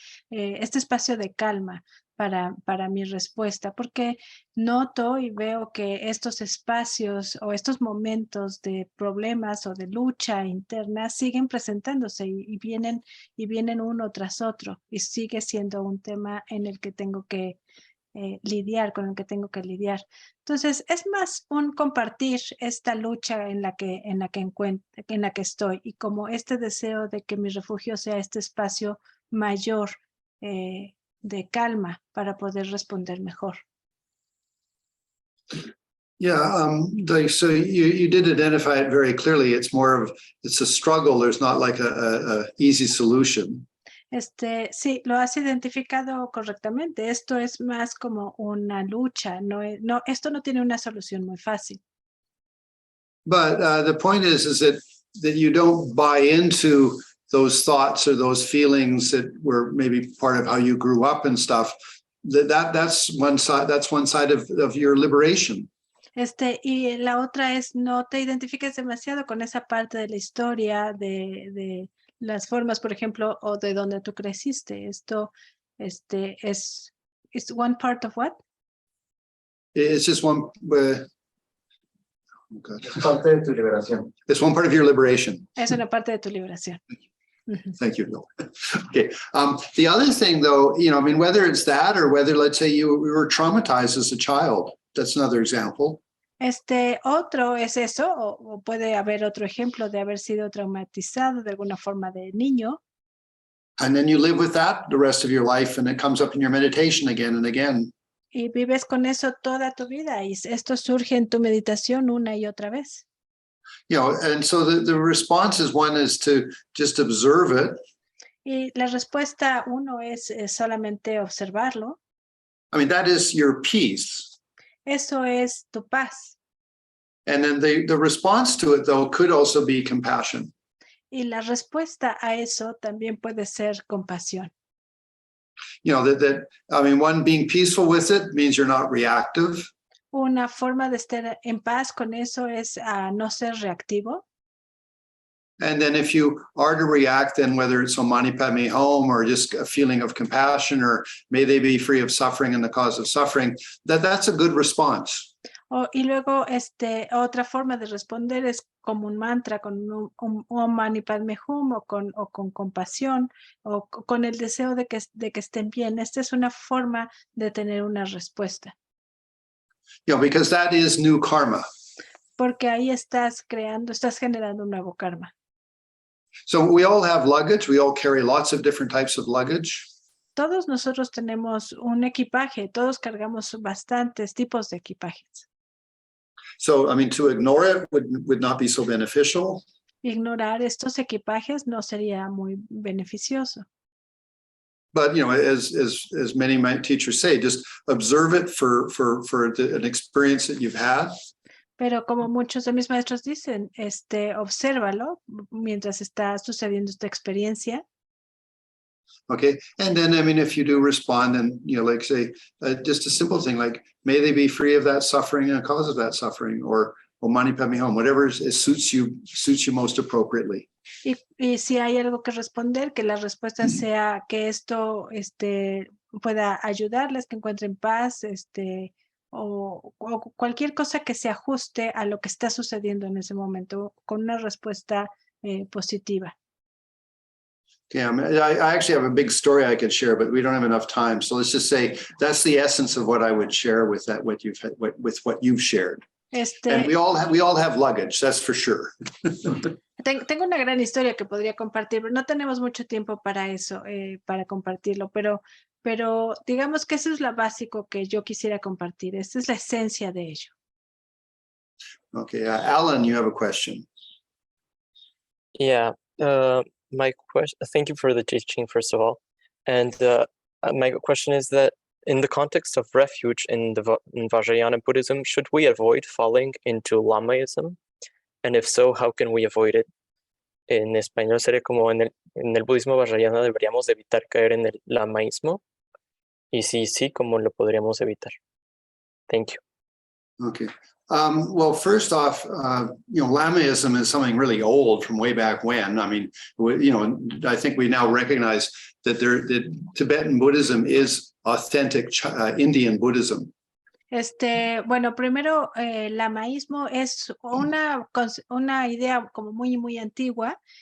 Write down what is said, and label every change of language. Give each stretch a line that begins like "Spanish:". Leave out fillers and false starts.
Spanish: este espacio de calma para mi respuesta, porque noto y veo que estos espacios o estos momentos de problemas o de lucha interna siguen presentándose y vienen uno tras otro, y sigue siendo un tema en el que tengo que lidiar, con el que tengo que lidiar. Entonces, es más un compartir esta lucha en la que estoy, y como este deseo de que mi refugio sea este espacio mayor de calma para poder responder mejor.
English: Yeah, so you did identify it very clearly. It's a struggle. There's not like a easy solution.
Spanish: Sí, lo has identificado correctamente. Esto es más como una lucha. Esto no tiene una solución muy fácil.
English: But the point is that you don't buy into those thoughts or those feelings that were maybe part of how you grew up and stuff. That's one side. That's one side of your liberation.
Spanish: Y la otra es no te identifiques demasiado con esa parte de la historia de las formas, por ejemplo, o de donde tú creciste. Esto es
English: one part of what? It's just one.
Spanish: Es parte de tu liberación.
English: It's one part of your liberation.
Spanish: Es una parte de tu liberación.
English: Thank you, Bill. Okay. The other thing, though, I mean, whether it's that or whether, let's say, you were traumatized as a child, that's another example.
Spanish: Otro es eso, o puede haber otro ejemplo de haber sido traumatizado de alguna forma de niño.
English: And then you live with that the rest of your life, and it comes up in your meditation again and again.
Spanish: Y vives con eso toda tu vida, y esto surge en tu meditación una y otra vez.
English: And so the response is to just observe it.
Spanish: Y la respuesta uno es solamente observarlo.
English: I mean, that is your peace.
Spanish: Eso es tu paz.
English: And then the response to it, though, could also be compassion.
Spanish: Y la respuesta a eso también puede ser compasión.
English: I mean, one, being peaceful with it means you're not reactive.
Spanish: Una forma de estar en paz con eso es no ser reactivo.
English: And then if you are to react, then whether it's Om Mani Padme Hum or just a feeling of compassion or may they be free of suffering and the cause of suffering, that's a good response.
Spanish: Y luego otra forma de responder es como un mantra con un Om Mani Padme Hum o con compasión o con el deseo de que estén bien. Esta es una forma de tener una respuesta.
English: Because that is new karma.
Spanish: Porque ahí estás generando un nuevo karma.
English: So we all have luggage. We all carry lots of different types of luggage.
Spanish: Todos nosotros tenemos un equipaje, todos cargamos bastantes tipos de equipajes.
English: So, I mean, to ignore it would not be so beneficial.
Spanish: Ignorar estos equipajes no sería muy beneficioso.
English: But, as many teachers say, just observe it for an experience that you've had.
Spanish: Pero como muchos de mis maestros dicen, obsérvalo mientras está sucediendo esta experiencia.
English: Okay, and then, I mean, if you do respond and, like say, just a simple thing like, may they be free of that suffering and cause of that suffering, or mani padme hum, whatever suits you most appropriately.
Spanish: Y si hay algo que responder, que la respuesta sea que esto pueda ayudarles, que encuentren paz, o cualquier cosa que se ajuste a lo que está sucediendo en ese momento, con una respuesta positiva.
English: Okay, I actually have a big story I could share, but we don't have enough time. So let's just say that's the essence of what I would share with that, what you've shared. And we all have luggage, that's for sure.
Spanish: Tengo una gran historia que podría compartir, pero no tenemos mucho tiempo para eso, para compartirlo, pero digamos que eso es lo básico que yo quisiera compartir. Esta es la esencia de ello.
English: Okay, Alan, you have a question. Yeah, my question, thank you for the teaching, first of all. And my question is that in the context of refuge in Vajrayana Buddhism, should we avoid falling into Lamaism? And if so, how can we avoid it?
Spanish: En español sería como en el budismo vajrayana deberíamos evitar caer en el lamaísmo. Y si sí, ¿cómo lo podríamos evitar?
English: Thank you. Okay. Well, first off, Lamaism is something really old from way back when. I mean, I think we now recognize that Tibetan Buddhism is authentic Indian Buddhism.
Spanish: Bueno, primero, el lamaísmo es una idea como muy, muy antigua.